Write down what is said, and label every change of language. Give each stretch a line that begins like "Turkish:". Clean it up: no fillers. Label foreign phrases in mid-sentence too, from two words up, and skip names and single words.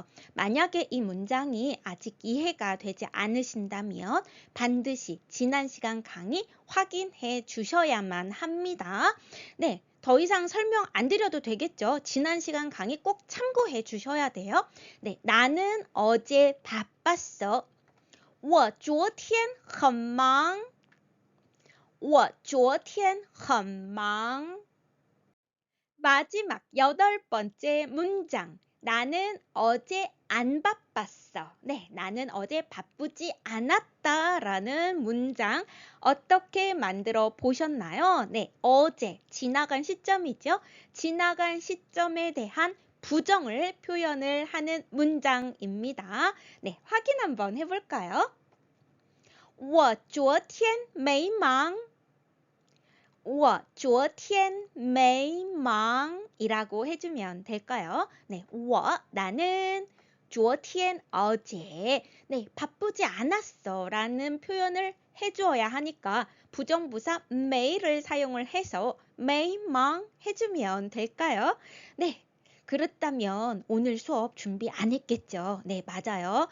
Korean: 만약에 이 문장이 아직 이해가 되지 않으신다면 반드시 지난 시간 강의 확인해 주셔야만 합니다. 네, 더 이상 설명 안 드려도 되겠죠? 지난 시간 강의 꼭 참고해 주셔야 돼요. 네, 나는 어제 바빴어.
Chinese: 我昨天很忙。我昨天很忙。
Korean: 마지막 8번째 문장. 나는 어제 안 바빴어. 네, 나는 어제 바쁘지 않았다 라는 문장 어떻게 만들어 보셨나요? 네, 어제 지나간 시점이죠. 지나간 시점에 대한 부정을 표현을 하는 문장입니다. 네, 확인 한번 해볼까요?
Chinese: 我昨天没忙。我昨天没忙
Korean: 이라고 해주면 될까요? 네, 我 나는 昨天 어제 네, 바쁘지 않았어 라는 표현을 해주어야 하니까 부정부사 매일을 사용을 해서
Chinese: 没忙
Korean: 해주면 될까요? 네, 그렇다면 오늘 수업 준비 안 했겠죠? 네, 맞아요.